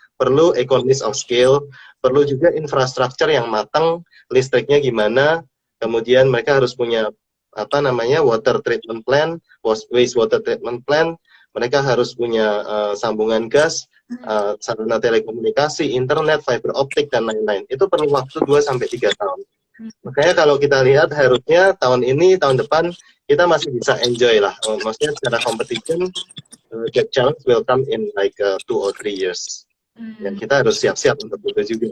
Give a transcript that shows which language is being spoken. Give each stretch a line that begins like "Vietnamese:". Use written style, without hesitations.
Indonesian: Perlu economies of scale, perlu juga infrastruktur yang matang, listriknya gimana, kemudian mereka harus punya apa namanya water treatment plant, waste water treatment plant, mereka harus punya sambungan gas, sarana telekomunikasi, internet, fiber optik dan lain-lain. Itu perlu waktu 2-3 tahun. Makanya kalau kita lihat harusnya tahun ini, tahun depan kita masih bisa enjoy lah. Maksudnya secara
English: competition, the challenge will come in like 2 or 3 years.
Indonesian: Dan kita harus siap-siap untuk itu juga.